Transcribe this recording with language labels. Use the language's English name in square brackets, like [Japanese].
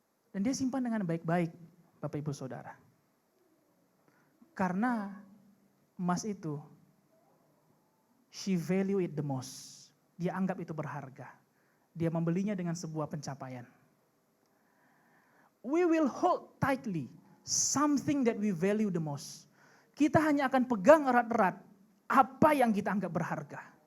[Indonesian] Dan dia simpan dengan baik-baik, Bapak Ibu Saudara. Karena emas itu, she value it the most. Dia anggap itu berharga. Dia membelinya dengan sebuah pencapaian. [English] We will hold tightly something that we value the most. [Indonesian] Kita hanya akan pegang erat-erat apa yang kita anggap berharga.